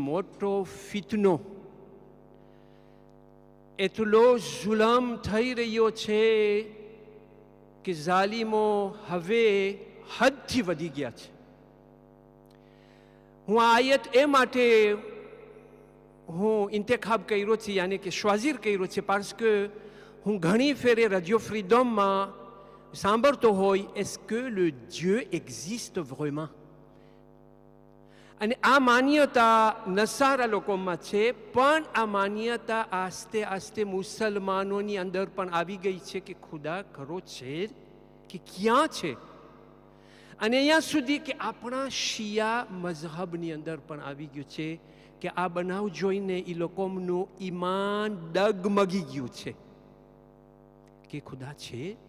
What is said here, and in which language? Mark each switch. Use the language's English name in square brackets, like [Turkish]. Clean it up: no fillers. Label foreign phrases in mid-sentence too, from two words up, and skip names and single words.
[Gujarati] મોટો ફિતનો, એટલો જુલમ થઈ રહ્યો છે કે ઝાલિમો હવે હદથી વધી ગયા છે. હું આ આયત એ માટે હું ઇન્તેખાબ કર્યો છે, યાની કે શ્વાઝીર કર્યો છે, [French] parce que [Gujarati] હું ઘણી ફેરે Radio ફ્રીડમમાં સાંભળતો હોય, [French] est-ce que le Dieu existe vraiment? [Gujarati] અને આ માન્યતા નસારા લોકોમાં છે, પણ આ માન્યતા આસ્તે આસ્તે મુસલમાનોની અંદર પણ આવી ગઈ છે કે ખુદા ખરો છે કે ક્યાં છે. અને અહીંયા સુધી કે આપણા શિયા મઝહબની અંદર પણ આવી ગયું છે કે આ બનાવ જોઈને એ લોકોનું ઈમાન ડગમગી ગયું છે કે ખુદા છે.